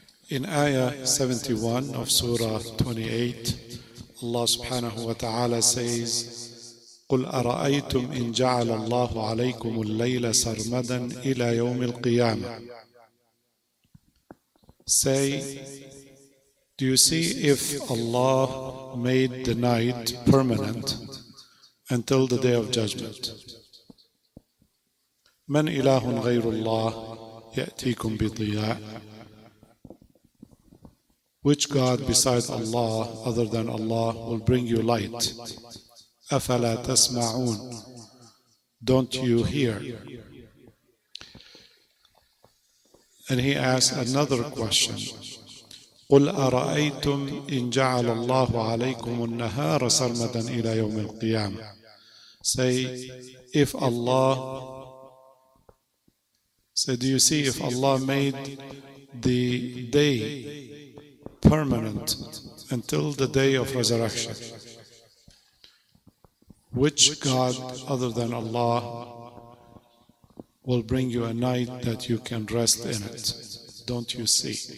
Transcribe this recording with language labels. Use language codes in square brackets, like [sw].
[en] In Ayah 71 of Surah 28, Allah subhanahu wa ta'ala says, [ar] قل أرأيتم إن جعل الله عليكم الليل سرمدا إلى يوم القيامة. [en] Say, do you see if Allah made the night permanent until the day of judgment? [ar] من إله غير الله يأتيكم بضياء. [en] Which God besides Allah, other than Allah, will bring you light? [ar] أفلا تسمعون. [en] Don't you hear? And he asks another question. [ar] قل أرأيتم إن جعل الله عليكم النهار سرمدا إلى يوم القيامة. [en] Say, if Allah, say, do you see if Allah made the day permanent until the day of resurrection? Which God other than Allah will bring you a night that you can rest in it? Don't you see?